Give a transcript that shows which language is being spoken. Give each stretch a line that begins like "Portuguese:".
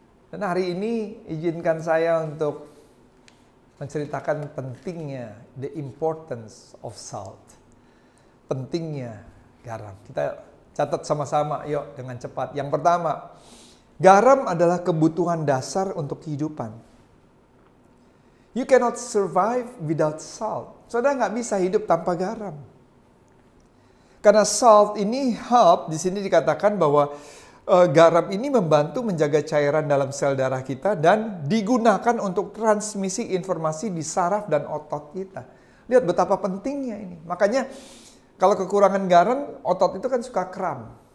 Indonesian: Dan hari ini izinkan saya untuk menceritakan pentingnya,
English: the importance of salt.
Indonesian: Pentingnya garam. Kita catat sama-sama, yuk dengan cepat. Yang pertama, garam adalah kebutuhan dasar untuk kehidupan.
English: You cannot survive without salt.
Indonesian: Saudara nggak bisa hidup tanpa garam. Karena salt ini help, di sini dikatakan bahwa garam ini membantu menjaga cairan dalam sel darah kita dan digunakan untuk transmisi informasi di saraf dan otot kita. Lihat betapa pentingnya ini. Makanya kalau kekurangan garam, otot itu kan suka kram.